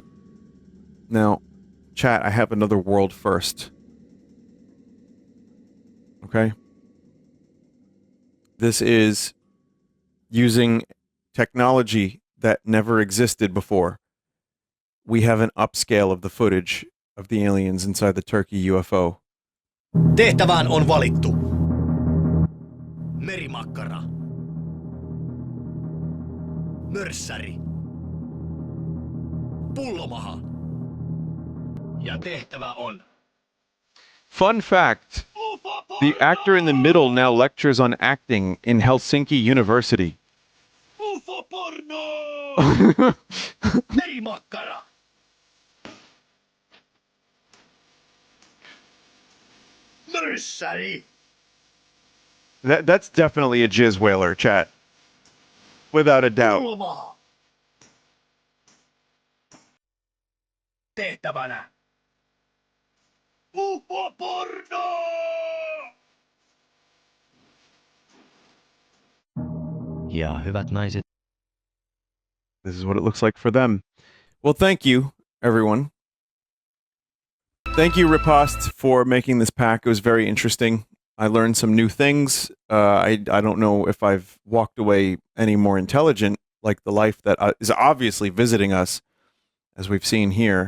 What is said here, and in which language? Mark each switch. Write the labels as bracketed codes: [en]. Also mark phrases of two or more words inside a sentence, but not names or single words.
[en] Now, chat, I have another world first. Okay? This is using technology that never existed before. We have an upscale of the footage of the aliens inside the Turkey UFO. [fi] Tehtävään on valittu. Merimakkara. Mörssäri. Pullomaha. Ja tehtävä on. [en] Fun fact, the actor in the middle now lectures on acting in Helsinki University. [fi] UFO porno! Merimakkara. Mörssäri. [en] That's definitely a jizz whaler, chat. Without a doubt. [fi] Pullomaha. Tehtävänä. UFO porno! Ja hyvät naiset. [en] This is what it looks like for them. Well, thank you, everyone. Thank you, Riposte, for making this pack. It was very interesting. I learned some new things. I don't know if I've walked away any more intelligent, like the life that is obviously visiting us, as we've seen here.